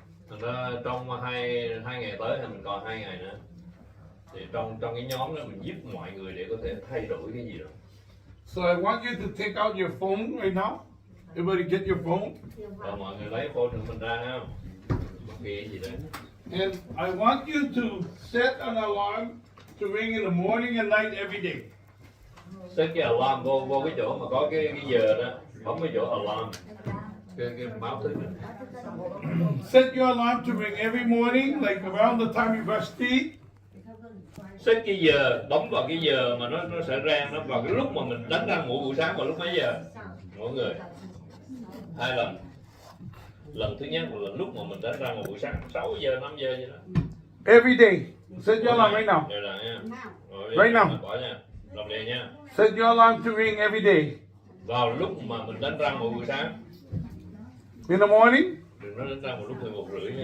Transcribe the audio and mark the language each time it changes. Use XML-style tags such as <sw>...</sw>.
<vi>Thành ra trong hai ngày tới thì mình còn 2 ngày nữa. Thì trong cái nhóm đó mình giúp mọi người để có thể thay đổi cái gì đó.</vi> <en>So I want you to take out your phone right now. Everybody get your phone.</en> <vi>Và mọi người lấy phone của mình ra ha. Bất kỳ cái gì đấy.</vi> <en>And I want you to set an alarm to ring in the morning and night every day.</en> <vi>Set cái alarm vô cái chỗ mà có cái giờ đó. Bấm cái chỗ alarm. Cái báo thức đó.</vi> <en>Set your alarm to ring every morning, like around the time you brush teeth.</en> <vi>Set cái giờ, bấm vào cái giờ mà nó sẽ ra, nó vào cái lúc mà mình đánh răng mỗi buổi sáng vào lúc mấy giờ? Mỗi người 2 lần. Lần thứ nhất là lúc mà mình đánh răng vào buổi sáng 6 giờ, 5 giờ vậy đó.</vi> <en>Every day. Set your alarm right now.</en> <vi>Đây là nha.</vi> <en>Right now.</en> <vi>Bỏ nha. Làm liền nha.</vi> <en>Set your alarm to ring every day.</en> <vi>Vào lúc mà mình đánh răng mỗi buổi sáng.</vi> <en>In the morning?</en> <vi>Đừng nói đánh răng vào lúc 11:30 nha.</vi>